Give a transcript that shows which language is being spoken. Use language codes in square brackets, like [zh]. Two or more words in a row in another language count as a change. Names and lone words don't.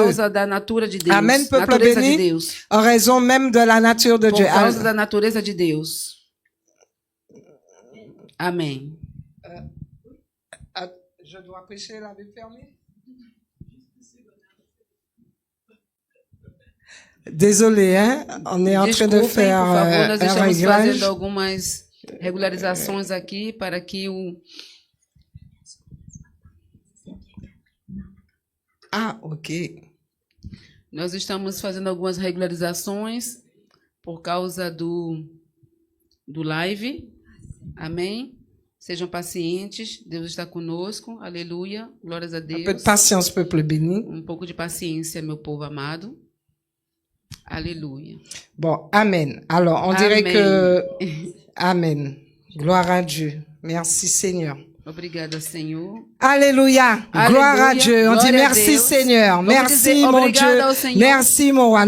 [fr] Amen, peuple béni, en raison même de la nature de Dieu. Amen. Je dois prêcher la Bible fermée? Désolé, hein? On est en train de faire [pt] por favor, nós [fr] un [pt] estamos [fr] réglage. [pt] fazendo algumas regularizações aqui para que o Ok. Nós estamos fazendo algumas regularizações por causa do live. Amém? Sejam pacientes, Deus está conosco. Aleluia. Glórias a Deus. [fr] Un peu de patience, peuple béni. [pt] Um pouco de paciência, meu povo amado. [fr] Alléluia. Bon, amen. Alors, on dirait que... Amen. Gloire à Dieu. Merci, Seigneur. [pt] Obrigada, Senhor. [fr] Alléluia. Gloire à Dieu. On dit merci, Seigneur. Merci, mon Dieu. Merci, mon roi.